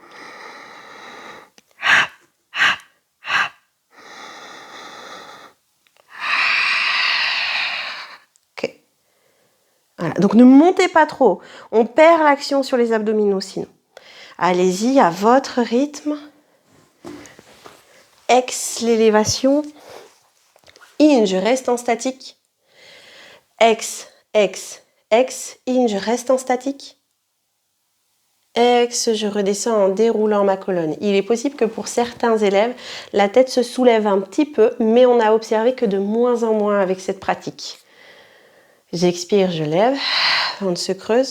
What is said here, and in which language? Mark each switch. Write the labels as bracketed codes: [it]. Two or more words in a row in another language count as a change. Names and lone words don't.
[fr] Ok. Voilà. Donc ne montez pas trop. On perd l'action sur les abdominaux sinon. Allez-y à votre rythme. Ex, l'élévation. In, je reste en statique. Ex, ex, ex. In, je reste en statique. Ex, je redescends en déroulant ma colonne. Il est possible que pour certains élèves, la tête se soulève un petit peu, mais on a observé que de moins en moins avec cette pratique. J'expire, je lève, on se creuse.